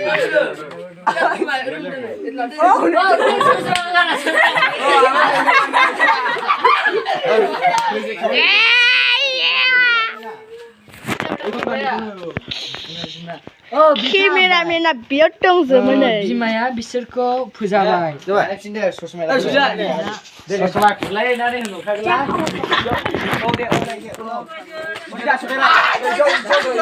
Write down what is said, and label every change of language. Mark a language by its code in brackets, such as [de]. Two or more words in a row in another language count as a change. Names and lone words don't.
[id] Kamera biar dong sebenarnya. [brx] बिमाया बिसोरखौ फोजाबाय [id] Coba. Sudah. [brx] ससमा खुलायनानै होनहरखागोन [id] Oh, dia. Oh, dia.